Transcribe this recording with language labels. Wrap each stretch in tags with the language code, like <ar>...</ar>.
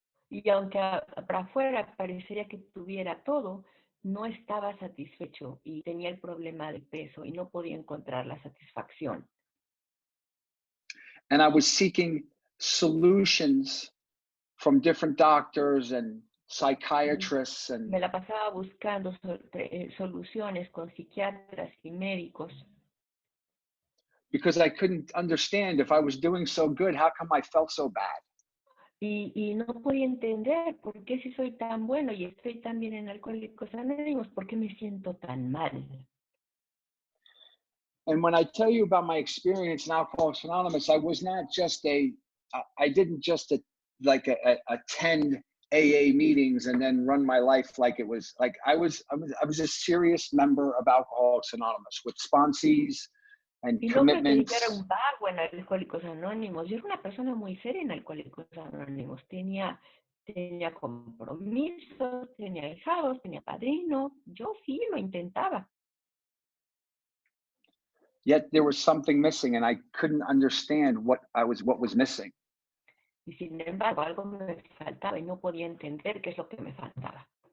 <es>Y aunque para afuera parecería que tuviera todo, no estaba satisfecho y tenía el problema del peso y no podía encontrar la satisfacción.</es> <en>And I was seeking solutions from different doctors and psychiatrists and</en> <es>me la pasaba buscando soluciones con psiquiatras y médicos.</es> <en>Because I couldn't understand if I was doing so good, how come I felt so bad?</en> <es>Y no podía entender por qué si soy tan bueno y estoy tan bien en Alcohólicos Anónimos, ¿por qué me siento tan mal?</es> <en>And when I tell you about my experience in Alcoholics Anonymous, I was not just I didn't just attend AA meetings and then run my life like it was like I was a serious member of Alcoholics Anonymous with sponsees and commitments.</en> <es>Y no creo que yo era un vago en Alcohólicos Anónimos. Yo era una persona muy seria en Alcohólicos Anónimos. Tenía compromisos, tenía hijados, tenía padrino. Yo sí lo intentaba.</es> <en>Yet there was something missing, and I couldn't understand what was missing.</en> <es>Y sin embargo, algo me faltaba y no podía entender qué es lo que me faltaba.</es>